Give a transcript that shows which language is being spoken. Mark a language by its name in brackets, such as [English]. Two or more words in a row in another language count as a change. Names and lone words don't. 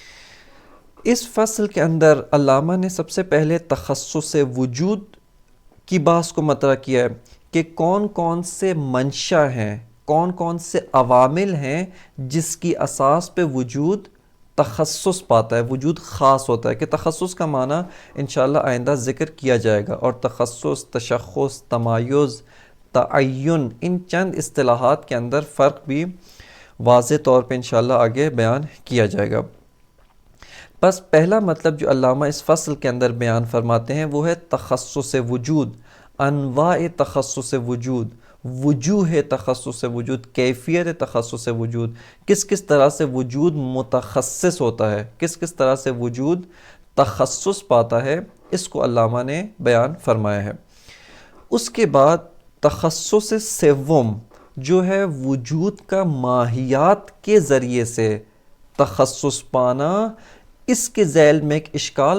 [Urdu] اس فصل کے اندر علامہ نے سب سے پہلے تخصص وجود کی بحث کو مطرح کیا ہے کہ کون کون سے منشا ہیں، کون کون سے عوامل ہیں جس کی اساس پہ وجود تخصص پاتا ہے، وجود خاص ہوتا ہے، کہ تخصص کا معنی انشاءاللہ آئندہ ذکر کیا جائے گا، اور تخصص، تشخص، تمایز، تعین، ان چند اصطلاحات کے اندر فرق بھی واضح طور پہ انشاءاللہ آگے بیان کیا جائے گا۔ بس پہلا مطلب جو علامہ اس فصل کے اندر بیان فرماتے ہیں وہ ہے تخصص وجود، انواع تخصص وجود، وجوہ تخصص وجود، کیفیت تخصص وجود، کس کس طرح سے وجود متخصص ہوتا ہے، کس کس طرح سے وجود تخصص پاتا ہے، اس کو علامہ نے بیان فرمایا ہے۔ اس کے بعد تخصص سوم جو ہے وجود کا ماہیات کے ذریعے سے تخصص پانا، اس کے ذیل میں ایک اشکال